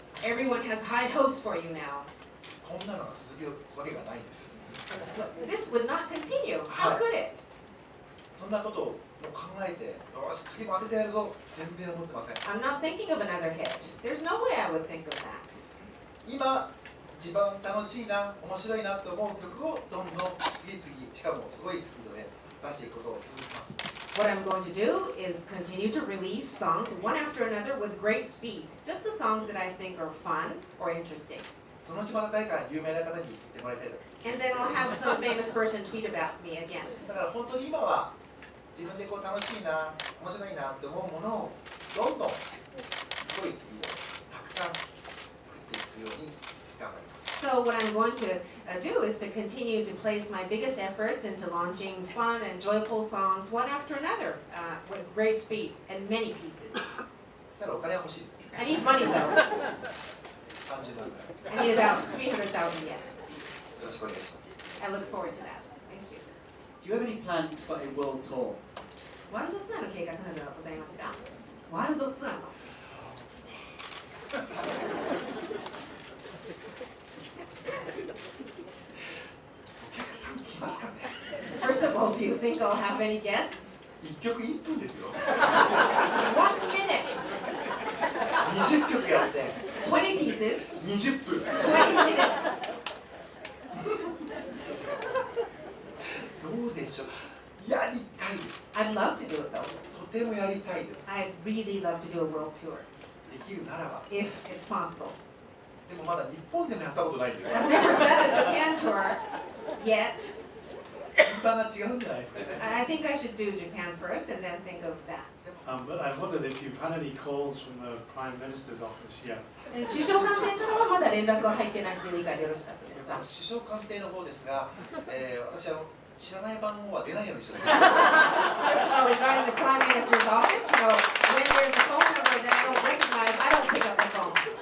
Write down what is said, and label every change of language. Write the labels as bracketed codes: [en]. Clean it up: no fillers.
[en] Everyone has high hopes for you now. [ja] こんなのが続くわけがないんです。 [en] But this would not continue. How could it? [ja] そんなことを考えて、よし次も当ててやるぞ、全然思ってません。 [en] I'm not thinking of another hit. There's no way I would think of that. [ja] 今一番楽しいな、面白いなと思う曲をどんどん次々、しかもすごいスピードで出していくことを続けます。 [en] What I'm going to do is continue to release songs one after another with great speed. Just the songs that I think are fun or interesting. [ja] そのうちまた誰か有名な方に言ってもらいたいと。 [en] And then I'll have some famous person tweet about me again. [ja] だから本当に今は自分でこう楽しいな、面白いなって思うものをどんどんすごいスピードでたくさん作っていくように頑張ります。 [en] So what I'm going to do is to continue to place my biggest efforts into launching fun and joyful songs one after another with great speed and many pieces. [ja] だからお金は欲しいです。 [en] I need money though. [ja] 30万ぐらい。 [en] I need about 300,000 yen. [ja] よろしくお願いします。 [en] I look forward to that. Thank you. Do you have any plans for a world tour? [ja] ワールドツアーの計画などはございますか？ワールドツアーの。お客さん来ますかね。 [en] First of all, do you think I'll have any guests? [ja] 1曲1分ですよ。 [en] It's 1 minute, [ja] 20曲やって [en] 20 pieces, [ja] 20分。 [en] 20 minutes. [ja] どうでしょう。やりたいです。 [en] I'd love to do it though. [ja] とてもやりたいです。 [en] I'd really love to do a world tour [ja] できるならば。 [en] if it's possible. [ja] でもまだ日本でもやったことないんですよ。 [en] I've never done a Japan tour yet. [ja] 順番が違うんじゃないですかね。 [en] I think I should do Japan first and then think of that. But I wondered if you've had any calls from the Prime Minister's office yet. [ja] 首相官邸からはまだ連絡が入ってないという理解でよろしかったですか？首相官邸の方ですが、私知らない番号は出ないようにしております。 [en] Regarding the Prime Minister's office, when there's a phone number that I don't recognize, I don't pick up the phone.